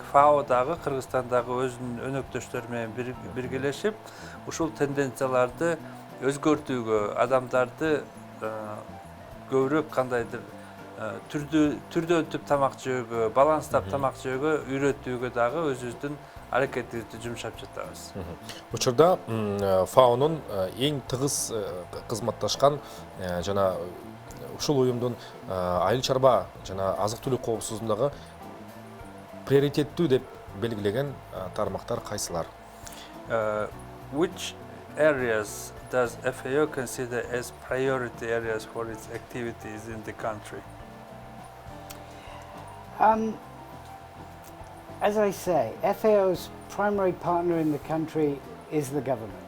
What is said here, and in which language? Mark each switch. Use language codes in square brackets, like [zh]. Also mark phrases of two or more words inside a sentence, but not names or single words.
[ky] ФАО дагы Кыргызстандагы өзүнүн өнөктөштөрү менен биргелешип, ушул тенденцияларды өзгөртүүгө, адамдарды көбүрөөк кандайдыр түрдөн түп тамак жөөгө, баланстап тамак жөөгө үйрөтүүгө дагы өзүбүздүн аракетибизди жумшап жатабыз. Учурда ФАОнун эң тыгыз кызматташкан жана ушул уюмдун айыл чарба жана азык-түлүк коопсуздугундагы приоритеттүү деп белгилеген тармактар кайсылар? [en] Which areas does FAO consider as priority areas for its activities in the country? As I say, FAO's primary partner in the country is the government.